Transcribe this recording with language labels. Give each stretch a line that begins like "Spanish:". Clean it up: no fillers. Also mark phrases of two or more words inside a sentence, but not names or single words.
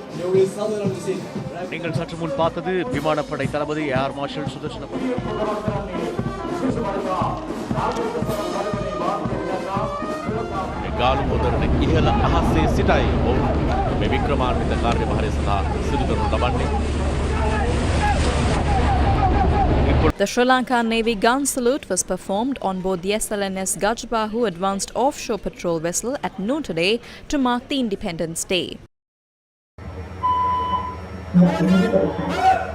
Tamil: நீங்கள் சற்று முன் பார்த்தது விமானப்படை தளபதி ஏர் மார்ஷல் சுதர்ஷன
Sinhala: ගාලු මොදරන ඉහළ අහසේ සිටයි ඔවුන් මේ වික්‍රමාන්විත කාර්යභාරය සඳහා සිදු කරනු ලබන්නේ.
English: The Sri Lankan Navy gun salute was performed on board the SLNS Gajbahu Advanced Offshore Patrol Vessel at noon today to mark the Independence Day.